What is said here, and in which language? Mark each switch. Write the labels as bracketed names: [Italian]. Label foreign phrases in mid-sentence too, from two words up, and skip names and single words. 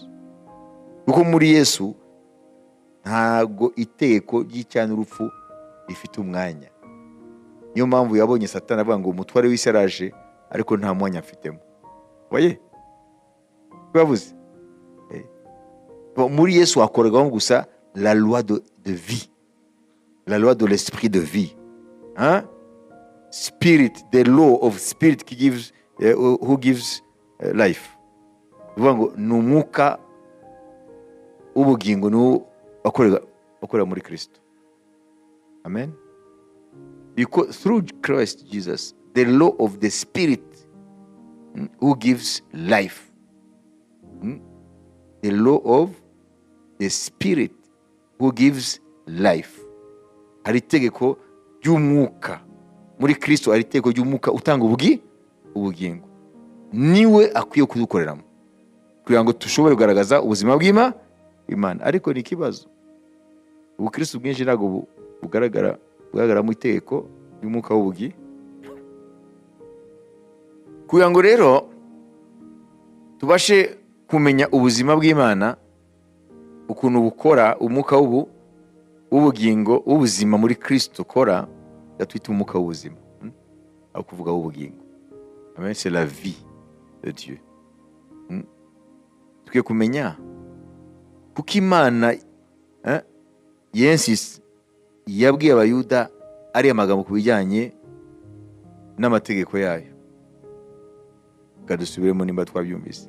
[Kinyarwanda] Kuko muri Yesu ntago itegeko ry'icyaha n'urupfu rifite umwanya. Niyo mpamvu yabonye Satani avuga ngo umutware w'isi araje, ariko nta mwanya afitemo. Waye? Bavuze? Muri Yesu hakorerwamo gusa [French] la loi de vie, la loi de l'esprit de vie. [English] Spirit, the law of spirit who gives life. [Kinyarwanda] Bivuga ngo ni umwuka w'ubugingo ni bakorera muri Kristo. [English] Amen. Because through Christ Jesus, the law of the Spirit who gives life, the law of the Spirit who gives life, [Kinyarwanda] hari itegeko ry'umwuka muri Kristo ari iteko ry'umwuka utanga ubugingo, niwe akwiye kudukoreramo kugira ngo dushobore kugaragaza ubuzima bw'Imana. Ariko ni ikibazo, ubukristo bwinshi ntabwo bugaragara mu itegeko ry'umwuka w'ubugi. Kugira ngo rero tubashe kumenya ubuzima bw'Imana ukuntu bukora, umwuka w'ubugingo w'ubuzima muri Kristo ukora, twita umwuka w'ubuzima, aho kuvuga w'ubugingo. [French] Amen, c'est la vie de Dieu. [Kinyarwanda] Tukwiye kumenya kuko Imana yensisi yabwiye abayuda ari amagambo ku bijyanye n'amategeko yayo. Kadusubiremo nimba twabyumvise.